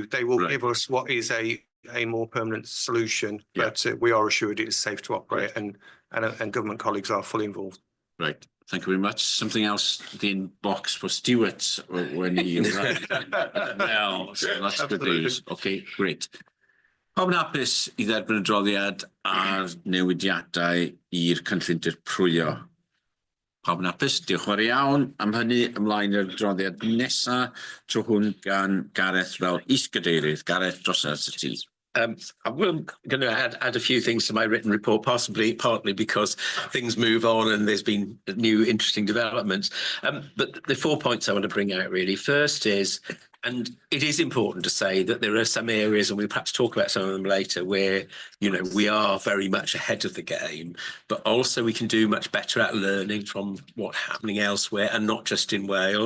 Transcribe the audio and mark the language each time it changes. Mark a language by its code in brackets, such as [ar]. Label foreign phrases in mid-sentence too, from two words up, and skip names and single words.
[en] They will give us what is a more permanent solution, but we are assured it is safe to operate, and government colleagues are fully involved. Right. Thank you very much. Something else in box for Stuart when he arrived. Well, so that's good news. Okay, great. [cy] Pawb yn hapus I dderbyn y droddiad ar newidiadau i'r cynllun dirprwyo. Pawb yn hapus, diolch yn fawr iawn am hynny. Ymlaen i'r droddiad nesaf, tro hwn gan Gareth fel is-gadeirydd. Gareth, dros at y ti. [en] I'm going to add a few things to my written report, partly because things move on and there's been new interesting developments. But the 4 points I want to bring out really. First is, and it is important to say that there are some areas, and we'll perhaps talk about some of them later, where, you know, we are very much ahead of the game, but also we can do much better at learning from what's happening elsewhere and not just in Wales.